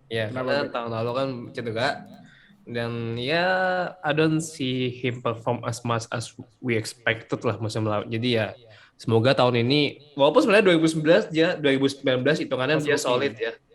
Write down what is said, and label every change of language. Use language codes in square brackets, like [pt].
[id] Ya, karena tahun lalu kan cedera. Dan ya, [en] I don't see him perform as much as we expected lah [id] musim lalu. Jadi ya, semoga tahun ini, walaupun sebenarnya 2019 hitungannya dia solid ya.